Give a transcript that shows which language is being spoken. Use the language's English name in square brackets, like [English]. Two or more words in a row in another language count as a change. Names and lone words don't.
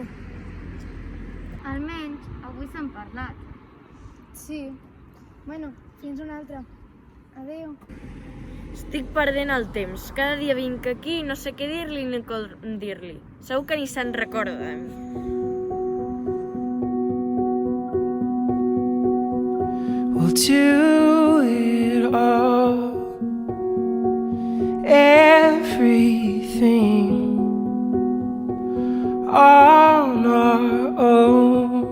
[Catalan] Almenys avui s'han parlat. Sí. Bueno, fins una altra. Adéu. Estic perdent el temps. Cada dia vinc aquí i no sé què dir-li ni com dir-li. Segur que ni se'n recorda de mi. [English] We'll do it all, everything on our own.